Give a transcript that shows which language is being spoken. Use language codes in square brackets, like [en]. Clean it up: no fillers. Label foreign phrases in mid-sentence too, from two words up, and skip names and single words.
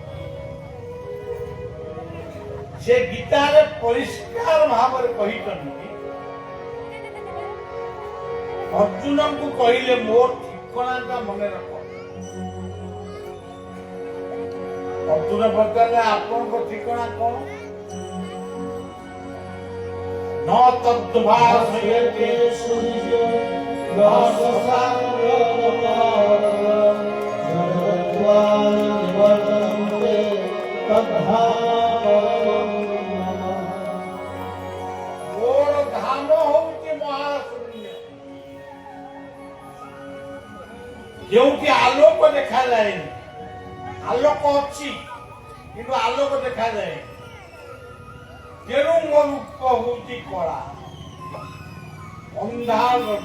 [or] ସେ ଗୀତାରେ ପରିଷ୍କାର ଭାବରେ କହିଛନ୍ତି, ଅର୍ଜୁନଙ୍କୁ କହିଲେ ମୋ ଠିକଣାଟା ମନେ ରଖ। ଅର୍ଜୁନ ପଚାରିଲେ ଆପଣଙ୍କ ଠିକଣା କଣ? [sa] न तद्भासयते सूर्यो न शशाङ्कनिवर्तन्ते [or] ମୋର ଧାମ ହଉଛି ମହାଶୂନ୍ୟ, ଯେଉଁଠି ଆଲୋକ ଦେଖାଯାଏନି। ଆଲୋକ ଅଛି କିନ୍ତୁ ଆଲୋକ ଦେଖାଯାଏ, ତେଣୁ ମୋ ରୂପ ହଉଛି କଳା, ଅନ୍ଧାର।